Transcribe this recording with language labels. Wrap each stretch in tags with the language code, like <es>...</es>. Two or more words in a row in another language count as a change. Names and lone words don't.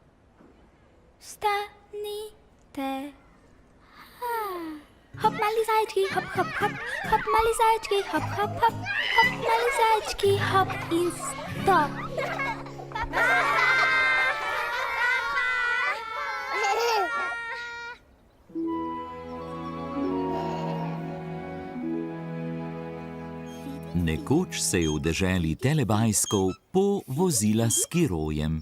<sl>Vstanite. Hop, mali zajčki, hop, hop, hop, hop, mali zajčki, hop, hop, hop, hop, mali zajčki, hop in stop. Nekoč se je v deželi Telebajskov povozila s skirojem.</sl>